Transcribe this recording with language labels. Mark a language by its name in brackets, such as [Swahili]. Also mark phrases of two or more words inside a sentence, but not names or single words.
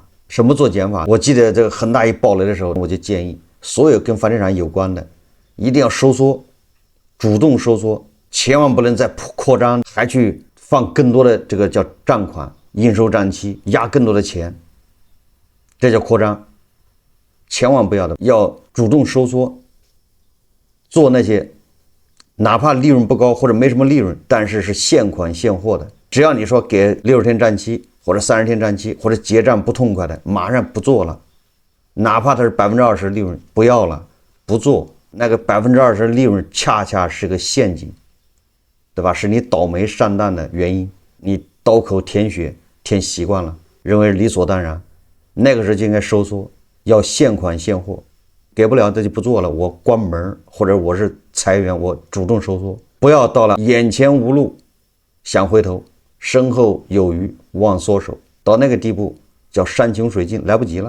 [Chinese] 什麼做減法？我記得這個恆大一暴雷的時候，我就建議所有跟房地產有關的一定要收縮，主動收縮，千萬不能再擴張，還去放更多的這個叫賬款、應收賬期，壓更多的錢，這叫擴張，千萬不要的，要主動收縮，做那些哪怕利潤不高或者沒什麼利潤，但是是現款現貨的。只要你說給60天賬期或者30天賬期或者結賬不痛快的，馬上不做了，哪怕它是20%利潤，不要了，不做。那個20%利潤恰恰是個陷阱，對吧？是你倒霉上當的原因，你刀口舔血舔習慣了，認為理所當然，那個時候就應該收縮，要現款現貨，給不了那就不做了，我關門，或者我是裁員，我主動收縮，不要到了眼前無路想回頭，身後有餘忘縮手，到那個地步叫山窮水盡，來不及了。